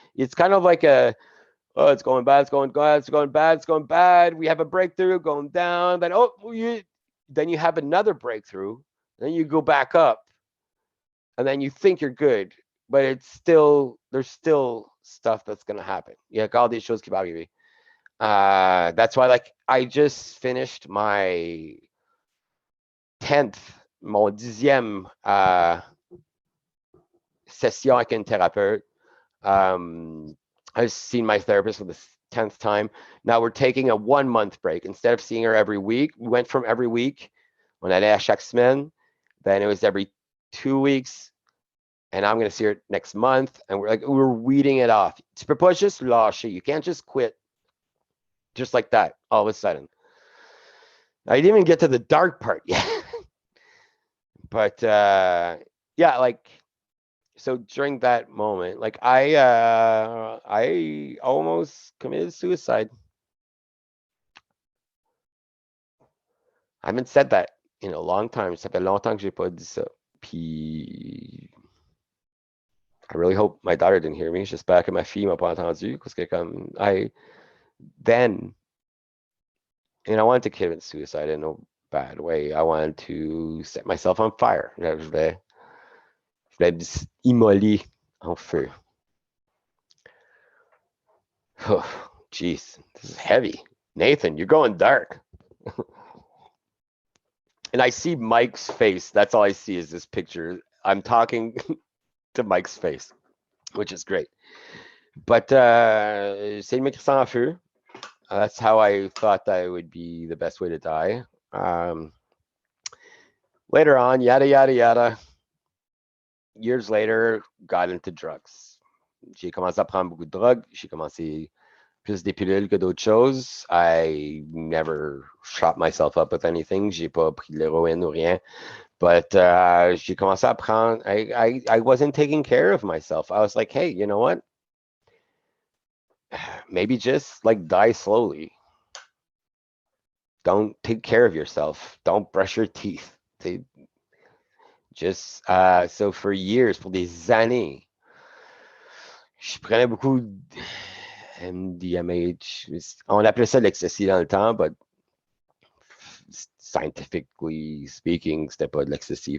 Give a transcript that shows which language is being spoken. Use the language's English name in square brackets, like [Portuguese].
[English] It's kind of like oh, it's going bad, it's going bad, it's going bad, it's going bad. We have a breakthrough, going down, but oh, then you have another breakthrough, then you go back up, and then you think you're good, but there's still stuff that's gonna happen. [French] Il y a encore des choses qui vont arriver. [English] That's why, like, I just finished my 10th, [French] mon 10e session avec une thérapeute. [English] I've seen my therapist for the 10th time. Now we're taking a 1-month break. Instead of seeing her every week, we went from every week, [French] on allait à chaque semaine, [English] then it was every 2 weeks, and I'm going to see her next month, and we're weeding it off. [French] Tu peux pas juste lâcher. [English] You can't just quit just like that all of a sudden. I didn't even get to the dark part yet. But yeah, like, so during that moment, like, I almost committed suicide. I haven't said that in a long time. [French] Ça fait longtemps que j'ai pas dit ça. [English] Puis I really hope my daughter didn't hear me. [French] J'espère que ma fille m'a pas entendu, parce que comme [English] then, and I wanted to commit suicide in a bad way. I wanted to set myself on fire. [French] Je voulais me immoler en feu. [English] Oh, jeez, this is heavy. Nathan, you're going dark. And I see Mike's face. That's all I see is this picture. I'm talking to Mike's face, which is great. [French] But c'est me crisser en feu. [English] That's how I thought that would be the best way to die. Later on, yada, yada, yada. Years later, got into drugs. [French] J'ai commencé à prendre beaucoup de drogue. J'ai commencé plus des pilules que d'autres choses. [English] I never shot myself up with anything. [French] J'ai pas pris de l'héroïne ou rien. But j'ai commencé à prendre. [English] I wasn't taking care of myself. I was like, hey, you know what? Maybe just like die slowly. Don't take care of yourself. Don't brush your teeth. Just so for years, [French] pour des années, je prenais beaucoup MDMH. On appelait ça l'ecstasy dans le temps, [English] but scientifically speaking, [French] c'était pas de l'ecstasy.